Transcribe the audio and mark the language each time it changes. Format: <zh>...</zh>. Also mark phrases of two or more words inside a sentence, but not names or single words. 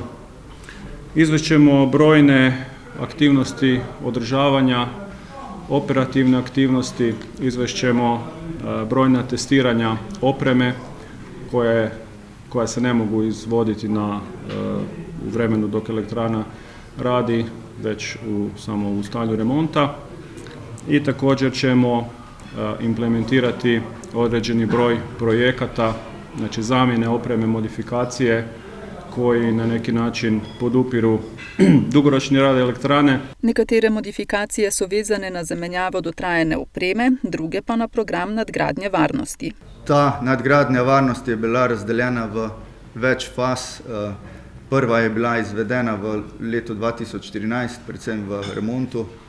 <hr>Izvešćemo brojne aktivnosti održavanja, operativne aktivnosti, izvešćemo brojna testiranja opreme koja se ne mogu izvoditi u vremenu dok elektrana radi, već samo u stanju remonta. I također ćemo implementirati određeni broj projekata, znači zamjene opreme, modifikacije, koji na neki način podupiru dugoročni rad elektrane.</hr> <sl>Nekatere modifikacije so vezane na zamenjavo dotrajane opreme, druge pa na program nadgradnje varnosti. Ta nadgradnja varnosti je bila razdeljena v več faz. Prva je bila izvedena v letu 2014, predvsem v remontu.</sl>